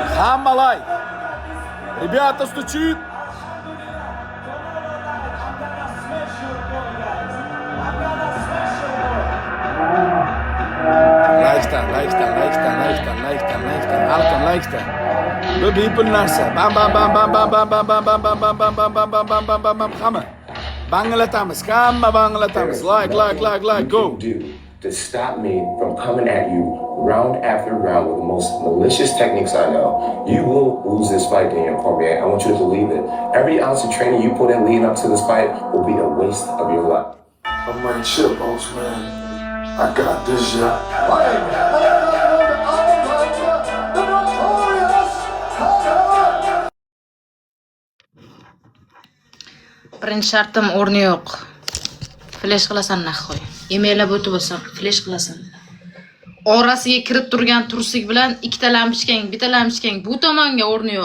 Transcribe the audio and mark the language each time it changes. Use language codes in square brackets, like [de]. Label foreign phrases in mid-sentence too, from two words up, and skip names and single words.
[uz] Hamma like. [ru] Ребята, стучит. [uz] Like'dan. Alkon like'dan. Bu bepul narsa. Bam. Hamma. Banglatamiz. Hamma banglatamiz. [en] Like, go. To stop me from coming at you round after round with the most malicious techniques I know, you will lose this fight, Daniel Cormier. I want you to believe it. Every ounce of training you put in leading up to this fight will be a waste of your life. I'm running shit, boss, man. I got this, yeah. [uz] Birinchi shartim o'rni yo'q. Flash qilasan naxoy. Emailab o'tib bo'lsa, flash qilasan. Orasiga kirib turgan tursik bilan ikkita lampochkang, bu tomonga o'rni yo'q.